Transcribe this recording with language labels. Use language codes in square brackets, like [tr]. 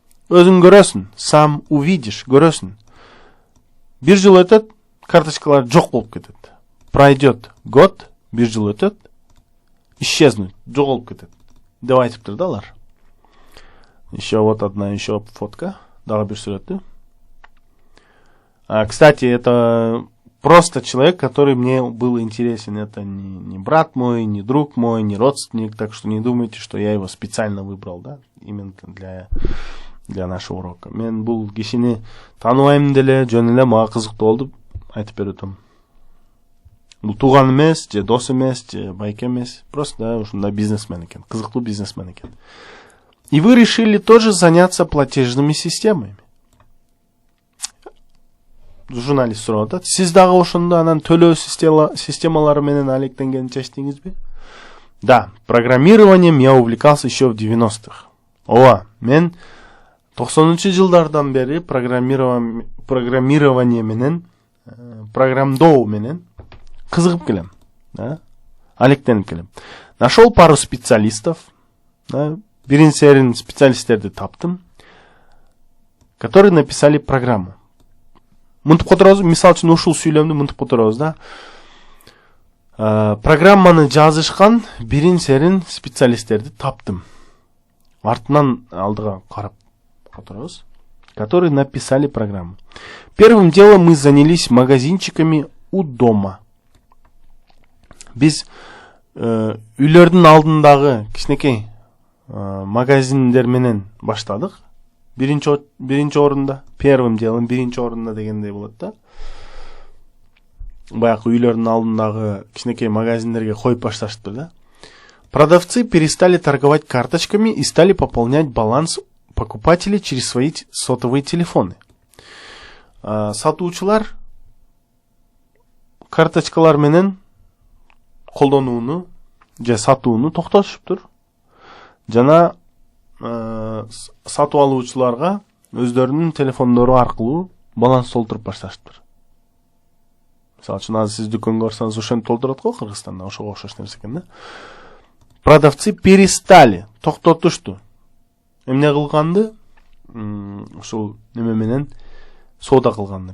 [ky] Өзүң көрөсүң, [ru] сам увидишь, [ky] көрөсүң. Бир жыл өтөт, карточкалар жок болуп кетет. [ru] Пройдет год, [ky] бир жыл өтөт, [ru] исчезнут, [ky] жоголуп кетет. Деп айтыптыр да алар. [ru] Еще фотка, [ky] дагы бир сүрөтү. [ru] Кстати, это просто человек, который мне был интересен. Это не брат мой, не друг мой, не родственник, так что не думайте, что я его специально выбрал, именно для нашего урока. [ky] Мен бул кишини тааныбайм деле, жөн эле мага кызыктуу болду, айтып беретим. Бул тууган эмес, же дос эмес, же байке эмес, просто ушундай бизнесмен экен, кызыктуу бизнесмен экен. [ru] И вы решили тоже заняться платежными системами. [ky] Журналист сурап атат. Сиз дагы ошондо анан төлөө системалары менен алектенген чечтиңизби? [ru] Да, программированием я увлекался еще в 90-х. [ky] Мен 90-чы жылдардан бери программирование менен, программдоо менен кызыгып келем, алектенип келем. [ru] Нашел пару специалистов, [ky] бирин-серин специалисттерди таптым, [ru] которые написали программу. [ky] Мынтип которобуз, мисал үчүн ушул сүйлөмдү мынтип которобуз программаны жазышкан бирин-серин специалисттерди таптым. Артынан алдыга карап которобуз, [ru] которые написали программу. Первым делом мы занялись магазинчиками у дома. [ky] Биз үйлөрдүн алдындагы кичинекей магазиндер менен баштадык. Биринчи орунда, [ru] первым делом [ky] биринчи орунда дегендей болот да. Баягы үйлөрдүн алдындагы кичинекей магазиндерге коюп башташты да. [ru] Продавцы перестали торговать карточками и стали пополнять баланс покупателей через свои сотовые телефоны. [ky] Сатуучулар карточкалар менен колдонууну же сатууну токтотушуптур. Жана сатып алуучуларга өздөрүнүн телефондору аркылуу баланс толтуруп башташыптыр. Мисалы үчүн азыр сиз дүкөнгө барсаңыз ошентип толтурат го Кыргызстанда, ошого окшош нерсе экен да. [ru] Продавцы перестали, [ky] токтотушту. Эмне кылганды? Ушул неме менен соода кылганды.